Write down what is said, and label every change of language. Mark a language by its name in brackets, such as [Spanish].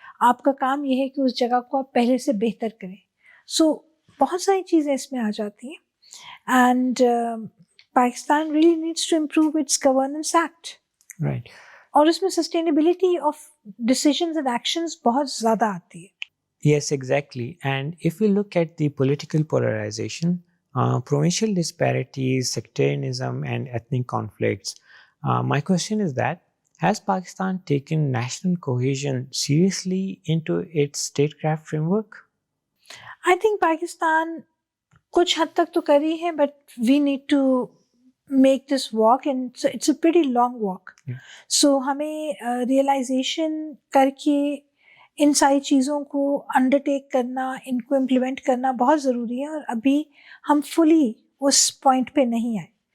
[Urdu] آپ کا کام یہ ہے کہ اس جگہ کو آپ پہلے سے بہتر کریں. سو بہت ساری چیزیں اس میں آ جاتی ہیں. [English] And Pakistan really needs to improve its governance act. Right. [Urdu] اور اس میں [English] sustainability of decisions and actions [Urdu] بہت زیادہ آتی ہے. [English] Yes, exactly. And if we look at the political polarization, provincial disparities, sectarianism, and ethnic conflicts, my question is that has Pakistan taken national cohesion seriously into its statecraft framework? I think Pakistan [Urdu] کچھ حد تک تو کر ہی ہے، [English] But we need to make this walk and it's a pretty long walk. [Urdu] سو ہمیں realization کر کے ان ساری چیزوں کو انڈرٹیک کرنا، ان کو امپلیمنٹ کرنا بہت ضروری ہے، اور ابھی ہم فلی اس پوائنٹ پہ نہیں آئے.